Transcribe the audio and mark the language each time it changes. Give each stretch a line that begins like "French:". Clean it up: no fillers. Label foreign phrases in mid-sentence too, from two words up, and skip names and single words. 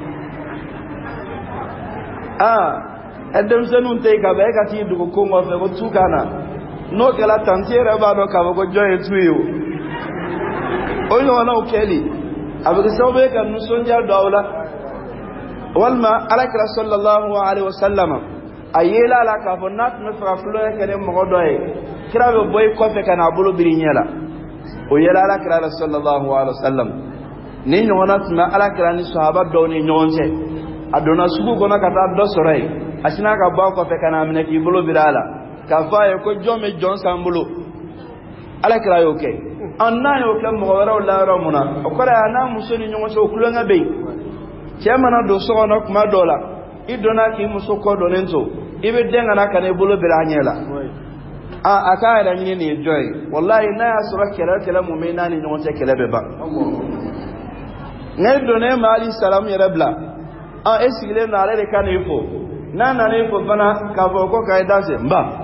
Bambara: denmisɛnninw tɛ yen ka ban e ka t'i dogo ko nɔfɛ ko tu kana n'o kɛla tanti yɛrɛ b'a dɔn k'a fɔ ko jɔn ye tu ye o ɲɔgɔnnaw kɛli a bɛ kɛ sababu ye ka nisɔndiya don aw la walima alakira
Arabic: صلى الله عليه وسلم
Bambara: a yela a la k'a fɔ n'a tun bɛ fɛ ka kulonkɛ kɛ ni mɔgɔ dɔ ye kira bɛ bɔ i kɔfɛ ka n'a bolo biri ɲɛ la o yela alakira la
Arabic: صلى الله عليه وسلم
Bambara: ni ɲɔgɔnna tun bɛ alakira ni sahaba dɔw ni ɲɔgɔn cɛ a donna sugu kɔnɔ ka taa dɔ sɔrɔ yen a sinna ka bɔ a kɔfɛ ka n'a minɛ k'i bolo biri a la k'a fɔ a ye ko jɔn bɛ jɔn san bolo alakira y'o kɛ n'a y'o kɛ mɔgɔ wɛrɛw la yɔrɔ mun na o kɔrɔ ye a n'a muso ni ɲɔgɔn cɛ o kulonkɛ bɛ yen cɛ mana don so kɔnɔ kuma dɔw la i donna k'i muso kɔ dɔnnen to i bɛ den ka na ka n'i bolo biri a ɲɛ la a k'a yɛrɛ ɲini nin ye jɔn ye walayi n'a y'a sɔrɔ kɛlɛ mun bɛ n'a ni ɲɔgɔn cɛ kɛlɛ bɛ ban nka i donnen ma hali salamu yɛrɛ bila e sigilen don ale de ka n'i fo n'a nana i fo fana k'a fɔ ko k'a ye danse n ba